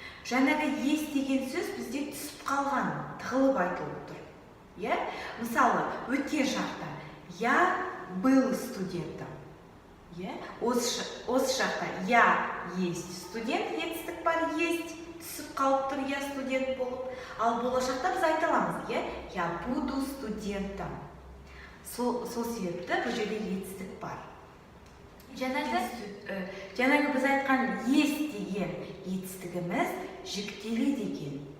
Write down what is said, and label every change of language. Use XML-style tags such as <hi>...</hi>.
<kk>Жаңағы</kk> <ru>есть</ru> <kk>деген сөз бізде түсіп қалған, тығылып айтылып тұр. Мысалы, өткен шақта</kk> <ru>я был студентом.</ru> <kk>Осы шақта</kk> <ru>я есть студент,</ru> <kk>етістік бар,</kk> <ru>есть,</ru> <kk>түсіп қалып тұр,</kk> <ru>я студент</ru> <kk>болып. Ал болашақта біз айта аламыз,</kk> <ru>я буду студентом.</ru> <kk>Сол себепті бұл жерде етістік бар. Жаңағы біз айтқан</kk> <ru>есть</ru> <kk>деген етістігіміз жіктеледі екен.</kk>